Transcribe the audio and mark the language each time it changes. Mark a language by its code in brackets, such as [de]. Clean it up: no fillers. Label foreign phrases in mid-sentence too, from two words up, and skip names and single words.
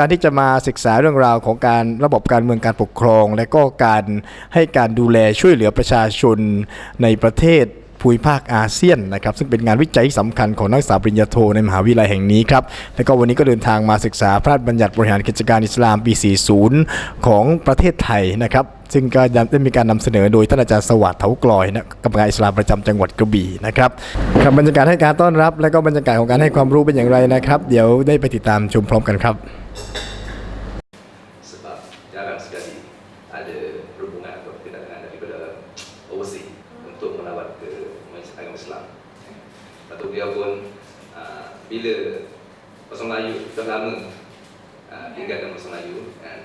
[th] ที่จะมาศึกษาเรื่องราวของการระบบการเมืองการปกครองและก็การให้การดูแลช่วยเหลือประชาชนในประเทศภูมิภาคอาเซียนนะครับซึ่งเป็นงานวิจัยสำคัญของนักศึกษาปริญญาโทในมหาวิทยาลัยแห่งนี้ครับและก็วันนี้ก็เดินทางมาศึกษาพระราชบัญญัติบริหารกิจการอิสลามปี 40 ของประเทศไทยนะครับซึ่งก็ได้มีการนำเสนอโดยท่านอาจารย์สวัสดิ์เถากลอยนะกรรมการอิสลามประจำจังหวัดกระบี่นะครับครับบรรยากาศให้การต้อนรับและก็บรรยากาศของการให้ความรู้เป็นอย่างไรนะครับเดี๋ยวได้ไปติดตามชมพร้อมกันครับ [ms] Beliau pun bila bahasa Melayu dah lama tinggalkan bahasa Melayu kan?